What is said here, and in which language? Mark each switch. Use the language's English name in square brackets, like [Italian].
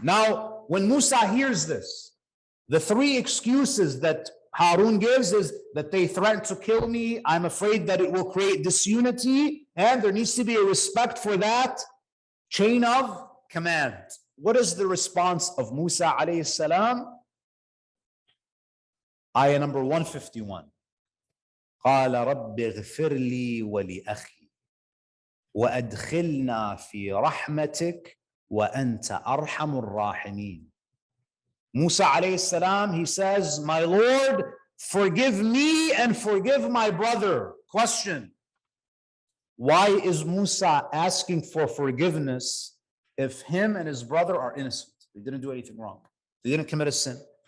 [English] Now, when Musa hears this, the three excuses that Harun gives is that they threaten to kill me, I'm afraid that it will create disunity, and there needs to be a respect for that chain of command. What is the response of Musa alayhi salam? Ayah number 151. [Arabic] قال رب اغفر لي ولأخي وأدخلنا في رحمتك وأنت أرحم الراحمين. [English] Musa alayhi salam, he says, "My Lord, forgive me and forgive my brother." Question: why is Musa asking for forgiveness if him and his brother are innocent? They didn't do anything wrong. They didn't commit a sin.